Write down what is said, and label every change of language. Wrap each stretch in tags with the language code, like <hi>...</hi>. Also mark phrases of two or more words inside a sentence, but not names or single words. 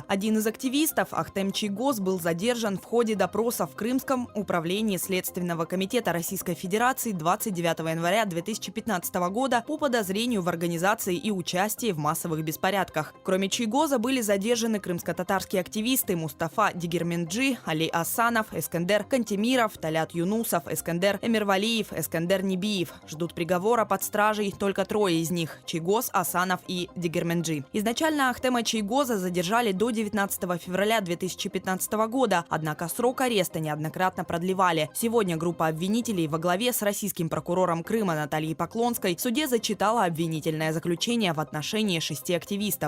<ru>Один из активистов, Ахтем Чийгоз, был задержан в ходе допроса в Крымском управлении Следственного комитета Российской Федерации 29 января 2015 года по подозрению в организации и участии в массовых беспорядках. Кроме Чийгоза были задержаны крымско-татарские активисты Мустафа Дегерменджи, Али Асанов, Эскендер Кантемиров, Талят Юнусов, Эскендер Эмирвалиев, Эскендер Небиев. Ждут приговора под стражей только 3 из них – Чийгоз, Асанов и Дегерменджи. Изначально Ахтема Чийгоза задержали до 19 февраля 2015 года, однако срок ареста неоднократно продлевали. Сегодня группа обвинителей во главе с российским прокурором Крыма Натальей Поклонской в суде зачитала обвинительное заключение в отношении 6 активистов.</ru>